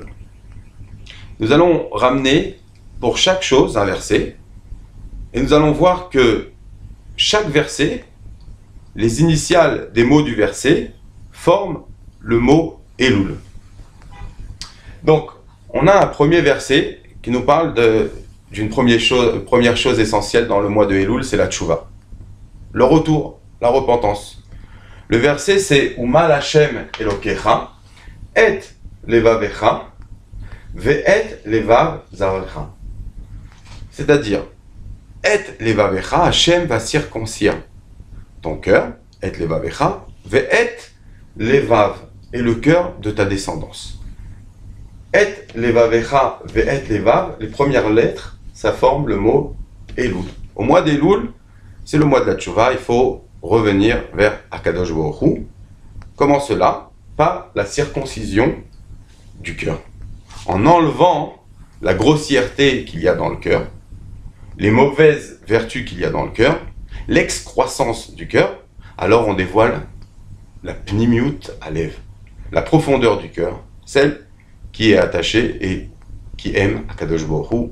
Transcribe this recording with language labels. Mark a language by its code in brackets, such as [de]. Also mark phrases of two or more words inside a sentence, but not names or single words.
[fr] Nous allons ramener pour chaque chose un verset et nous allons voir que chaque verset, les initiales des mots du verset forment le mot Elul. Donc, on a un premier verset qui nous parle d'une première chose essentielle dans le mois de Elul, c'est la tchouva. Le retour, la repentance. Le verset c'est [he] ומל השם אלוקיך את לבבך ואת לבב זרעך. [fr] C'est-à-dire, [he] את לבבך, [fr] Hashem va circoncire ton cœur, [he] את לבבך ואת לבב, [fr] et le cœur de ta descendance. [he] את לבבך ואת לבב, [fr] les premières lettres, ça forme le mot Elul. Au mois d'Elul, c'est le mois de la tchouva, il faut revenir vers [he] הקדוש ברוך הוא. [fr] Comment cela? Par la circoncision du cœur. En enlevant la grossièreté qu'il y a dans le cœur, les mauvaises vertus qu'il y a dans le cœur, l'excroissance du cœur, alors on dévoile la [he] פנימיות הלב, [fr] la profondeur du cœur, celle qui est attachée et qui aime [he] הקדוש ברוך הוא.